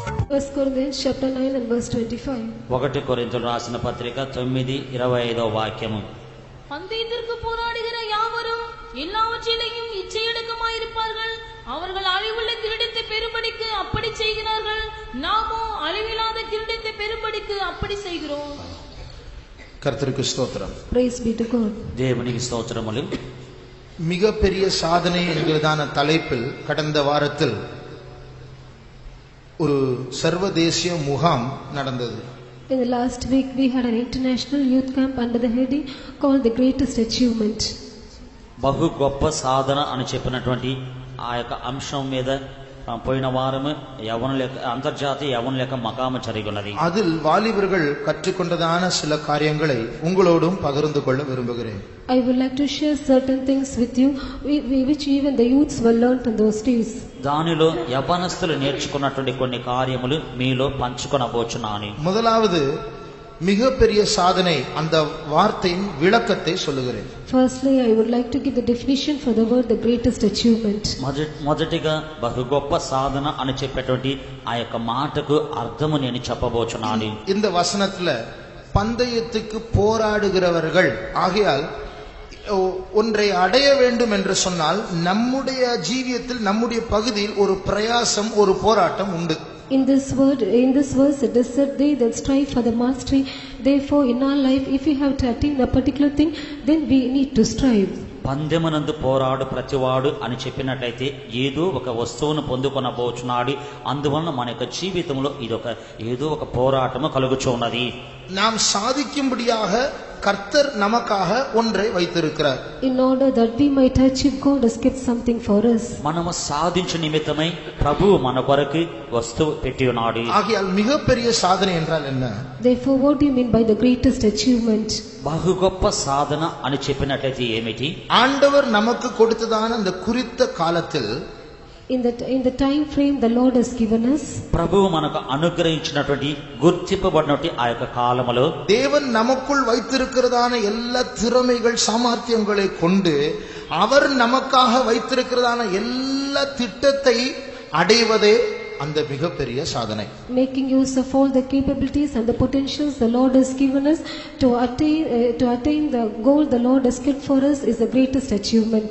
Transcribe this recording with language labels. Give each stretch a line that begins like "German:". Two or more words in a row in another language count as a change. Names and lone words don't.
English: 1 Corinthians chapter 9 and verse 25.
Telugu: 1 కొరింథీయులకు రాసిన పత్రిక 9:25వ వాక్యము.
Tamil: பந்தயத்திற்கு போராடுகிற யாவரும் எல்லாவற்றிலேயும் இச்சையடக்கமாயிருப்பார்கள். அவர்கள் அழிவுள்ள கிரீடத்தை பெறும்படிக்கு அப்படி செய்கிறார்கள். நாமோ அழிவில்லாத கிரீடத்தை பெறும்படிக்கு அப்படி செய்கிறோம். கர்த்தருக்கு ஸ்தோத்திரம்.
English: Praise be to God.
Tamil: தேவனுக்கு ஸ்தோத்திரமுలు. மிகப்பெரிய சாதனை என்கிறதான தலைப்பில் கடந்த வாரத்தில் ஒரு சர்வதேசிய முகாம் நடந்தது.
English: In the last week we had an international youth camp under the heading called the greatest achievement.
Telugu: బహు గొప్ప సాధన అని చెప్పినటువంటి ఆ యొక్క అంశం మీద పోయిన వారము అంతర్జాతీయ యవనుల మకాము జరిగినది.
Tamil: அதில் வாலிபர்கள் கற்றுக்கொண்டதான சில காரியங்களை உங்களோடும் பகிர்ந்து கொள்ள விரும்புகிறேன்.
English: I would like to share certain things with you which even the youths were learnt in those days.
Telugu: దానిలో యవనస్తులు నేర్చుకున్నటువంటి కొన్ని కార్యములు మీలో పంచుకొనబోచున్నాను.
Tamil: முதலாவது மிகப்பெரிய சாதனை அந்த வார்த்தையின் விளக்கத்தை சொல்லுகிறேன்.
English: Firstly, I would like to give the definition for the word the greatest achievement.
Telugu: మొదటిగా బహు గొప్ప సాధన అని చెప్పేటువంటి ఆ యొక్క మాటకు అర్థము నేను చెప్పబోచున్నాను.
Tamil: இந்த வசனத்துல பந்தயத்துக்கு போராடுகிறவர்கள் ஆகையால் ஒன்றை அடைய வேண்டும் என்று சொன்னால் நம்முடைய ஜீவியத்தில் நம்முடைய பகுதியில் ஒரு பிரயாசம் ஒரு போராட்டம் உண்டு.
English: In this verse it is said, they that strive for the mastery. Therefore in our life, if we have to attain a particular thing, then we need to strive.
Telugu: పందెమునందు పోరాడు ప్రతివాడు అని చెప్పినట్లయితే ఏదో ఒక వస్తువును పొందుకొనబోచున్నాడు. అందువలన మన యొక్క జీవితంలో ఏదో ఒక పోరాటము కలుగుచున్నది.
Tamil: நாம் சாதிக்கும்படியாக கர்த்தர் நமக்காக ஒன்றை வைத்திருக்கிறார்.
English: In order that we might achieve, God has kept something for us.
Telugu: మనము సాధించు నిమిత్తమై ప్రభువు మన కొరకు వస్తువు పెట్టి ఉన్నాడు.
Tamil: ஆகையால் மிகப்பெரிய சாதனை என்றால் என்ன?
English: Therefore what do you mean by the greatest achievement?
Telugu: బహు గొప్ప సాధన అని చెప్పినట్లయితే ఏమిటి?
Tamil: ஆண்டவர் நமக்கு கொடுத்ததான அந்த குறித்த காலத்தில்
English: in the time frame the Lord has given us,
Telugu: ప్రభువు మనకు అనుగ్రహించినటువంటి గుర్తింపబడినటువంటి ఆ యొక్క కాలములో
Tamil: தேவன் நமக்குள் வைத்திருக்கிறதான எல்லா திறமைகள் சாமர்த்தியங்களை கொண்டு அவர் நமக்காக வைத்திருக்கிறதான எல்லா திட்டத்தை அடைவதே அந்த மிகப்பெரிய சாதனை.
English: Making use of all the capabilities and the potentials the Lord has given us to attain the goal the Lord has kept for us is the greatest achievement.